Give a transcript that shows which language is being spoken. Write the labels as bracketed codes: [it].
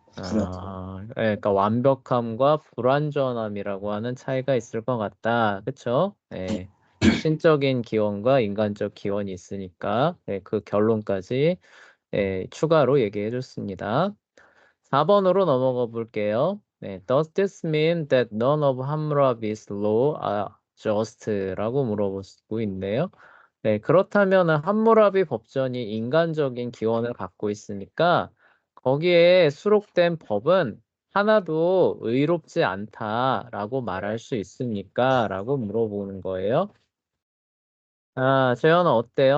[ko] 그러니까 완벽함과 불완전함이라고 하는 차이가 있을 것 같다. 그쵸? 신적인 기원과 인간적 기원이 있으니까 그 결론까지 추가로 얘기해 줬습니다. 4번으로 넘어가 볼게요. [en] Does this mean that none of Hammurabi's law are just? [ko] 라고 물어보고 있네요. 그렇다면 함무라비 법전이 인간적인 기원을 갖고 있으니까 거기에 수록된 법은 하나도 의롭지 않다라고 말할 수 있습니까? 라고 물어보는 거예요. 재현아 어때요?